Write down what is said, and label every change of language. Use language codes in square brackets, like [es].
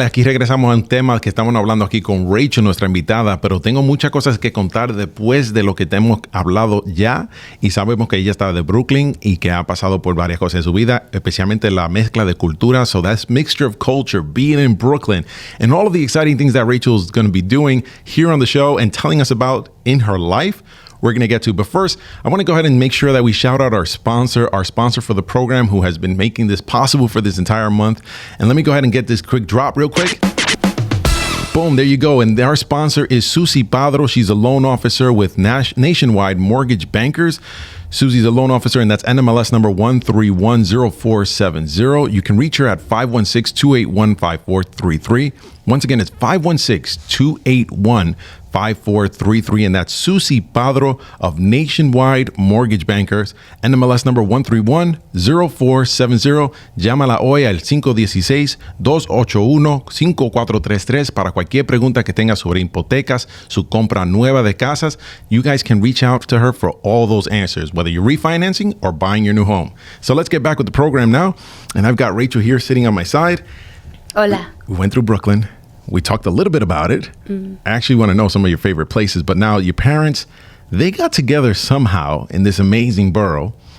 [es] Aquí regresamos a un tema que estamos hablando aquí con Rachel, nuestra invitada, pero tengo muchas cosas que contar después de lo que te hemos hablado ya, y sabemos que ella está de Brooklyn y que ha pasado por varias cosas en su vida, especialmente la mezcla de cultura. [en] So that's mixture of culture, being in Brooklyn, and all of the exciting things that Rachel's going to be doing here on the show and telling us about in her life. We're going to get to. But first, I want to go ahead and make sure that we shout out our sponsor for the program, who has been making this possible for this entire month. And let me go ahead and get this quick drop real quick. Boom, there you go. And our sponsor is Susie Padro. She's a loan officer with Nationwide Mortgage Bankers. Susie's a loan officer, and that's NMLS number 1310470. You can reach her at 516-281-5433. Once again, it's 516-281-5433, and that's Susie Padro of Nationwide Mortgage Bankers, NMLS number 1310470. [es] Llámala hoy al 516-281-5433 para cualquier pregunta que tenga sobre hipotecas, su compra nueva de casas. [en] You guys can reach out to her for all those answers, whether you're refinancing or buying your new home. So let's get back with the program now. And I've got Rachel here sitting on my side. [es] Hola. [en] We went through Brooklyn. We talked a little bit about it. I actually want to know some of your favorite places, but now your parents, they got together somehow in this amazing borough.